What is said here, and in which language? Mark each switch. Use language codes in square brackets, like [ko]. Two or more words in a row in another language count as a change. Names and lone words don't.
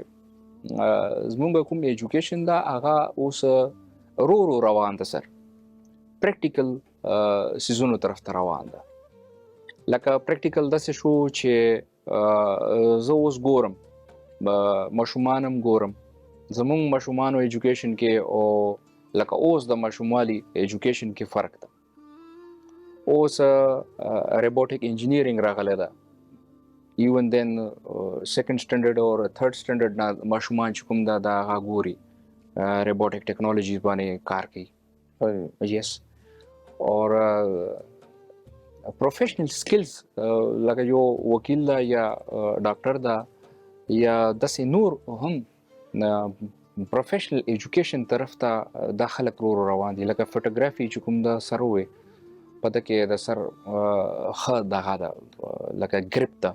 [ps] زمونږ کوم ایجوکیشن دا هغه اوس رو روان ده سر پریکټیکل سیزونو طرف ته روان ده لکه پریکټیکل داسې شو چې زه اوس ګورم ماشومانم ګورم زمونږ ماشومانو ایجوکیشن کې او لکه اوس د ماشوموالي ایجوکیشن کې فرق ده اوس [en] robotic engineering [ps] راغلی ده [en] even then second standard [ps] او [en] third standard [ps] نه ماشومان چې کوم دا هغه ګوري [en] robotic technology [ps] باندې کار کوي [en] yes or professional skills [ps] لکه یو وکیل دا یا ډاکټر دا یا داسې نور هم [en] professional education [ps] طرف ته دا خلک روان دي لکه فوټوګرافي چې کوم دا سر وي پته کې د سر ښه دغه ده لکه ګریپ ده